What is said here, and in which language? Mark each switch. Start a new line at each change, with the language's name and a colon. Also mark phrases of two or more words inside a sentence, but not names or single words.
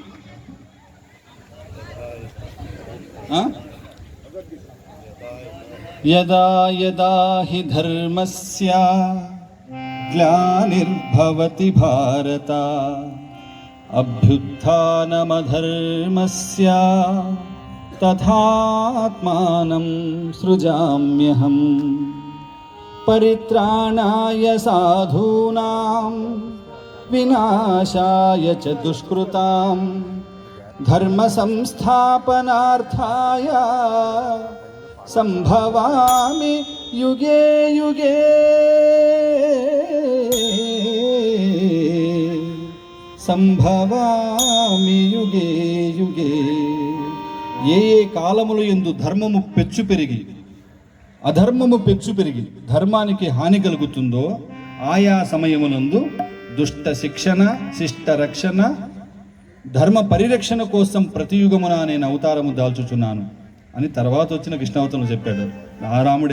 Sanskrit: యదా యదా హి ధర్మస్య గ్లానిర్భవతి భారత అభ్యుత్థానమధర్మస్య తథాత్మానం సృజామ్యహం పరిత్రాణాయ సాధూనాం వినాశాయ చ దుష్కృతాం ధర్మ సంస్థాపనార్థాయ సంభవామి యుగే యుగే. సంభవామి యుగే యుగే.
Telugu: ఏ ఏ కాలములు యందు ధర్మము పెచ్చు పెరిగి అధర్మము పెచ్చు పెరిగి ధర్మానికి హాని కలుగుతుందో ఆయా సమయమునందు దుష్ట శిక్షణ, శిష్ట రక్షణ, ధర్మ పరిరక్షణ కోసం ప్రతి యుగమున నేను అవతారము దాల్చుచున్నాను అని తర్వాత వచ్చిన కృష్ణావతారంలో చెప్పాడు.